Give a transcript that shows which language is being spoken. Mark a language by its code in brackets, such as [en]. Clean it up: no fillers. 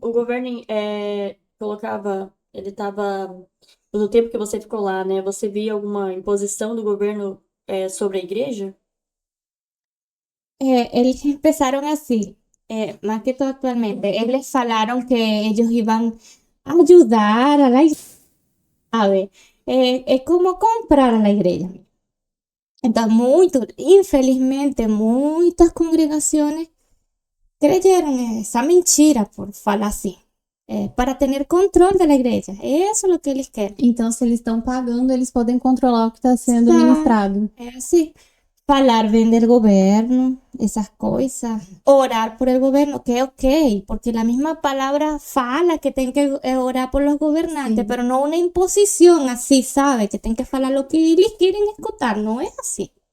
[pt] O governo colocava, ele estava, no tempo que você ficou lá, né? Você via alguma imposição do governo sobre a igreja? [es] Eles empezaron así, más que todo actualmente. Ellos falaron que ellos iban a ayudar a la iglesia, ¿sabe? Es como comprar a la iglesia. Entonces, infelizmente, muchas congregaciones creyeron esa mentira por falar así, para tener control de la iglesia. Eso es lo que ellos quieren. [pt] Então, se eles estão pagando, eles podem controlar o que está sendo Tá. ministrado. [es] Es así. [pt] Falar [es] bien del gobierno, esas cosas. Orar por el gobierno, que ok, porque la misma palabra fala que tienen que orar por los gobernantes, Sí. pero no una imposición así, ¿sabe? Que tienen que falar lo que eles quieren escutar, [pt] não é assim.